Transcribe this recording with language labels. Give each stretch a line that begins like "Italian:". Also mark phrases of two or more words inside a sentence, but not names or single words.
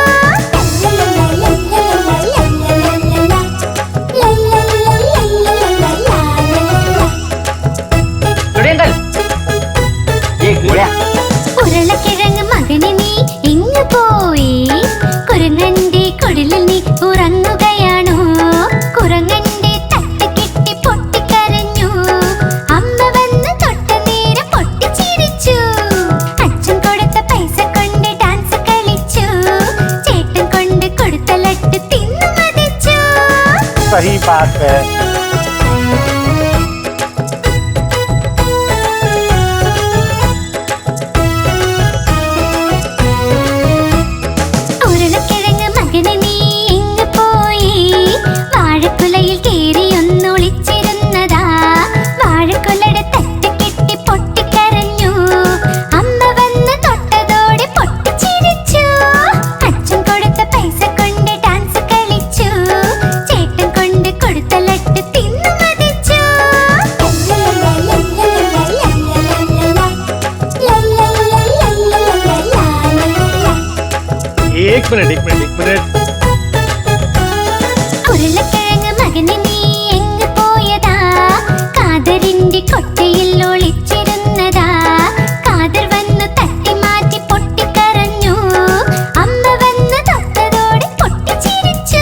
Malayalam: ഉരുളക്കിഴങ്ങ് മകന് നീ എങ്ങ് പോയി കുരങ്ങന്റെ കുടിലിൽ നീ ഉറങ്ങുകയാണോ. കുരങ്ങന്റെ തട്ട് കിട്ടി പൊട്ടിക്കരഞ്ഞു. അമ്മ വന്ന് തൊട്ട നേരം പൊട്ടിച്ചിരിച്ചു. അച്ഛൻ കൊടുത്ത പൈസ കൊണ്ട് ഡാൻസ് കളിച്ചു. ചേട്ടൻ കൊണ്ട് കൊടുത്ത ലട്ട് തിന്നു മതിച്ചു.
Hindi: सही बात है.
Malayalam: ഉരുളക്കിഴങ്ങ് മകന് നീ എങ്ങ് പോയി വാഴക്കുലയിൽ കേറി ഒന്നൊളിച്ചിരുന്നതാ. വാഴക്കുലയുടെ തട്ട് കിട്ടി പൊട്ടിക്കരഞ്ഞു. അമ്മ വന്ന് തൊട്ടതോടെ പൊട്ടിച്ചിരിച്ചു. അച്ഛൻ കൊടുത്ത പൈസ കൊണ്ട് ഡാൻസ് കളിച്ചു. ചേട്ടൻ കൊണ്ട് കൊടുത്ത ലട്ട് തിന്നു മതിച്ചു.
Hindi: एक मिनट
Malayalam: ഉരുളക്കിഴങ്ങ് മകന് നീ എങ്ങ് പോയതാ കാതറിന്റെ കൊട്ടയിൽ ഒളിച്ചിരുന്നതാ. കാതർ വന്ന് തട്ടി മാറ്റി പൊട്ടിക്കരഞ്ഞു. അമ്മ വന്ന് തൊട്ടതോടെ പൊട്ടിച്ചിരിച്ചു.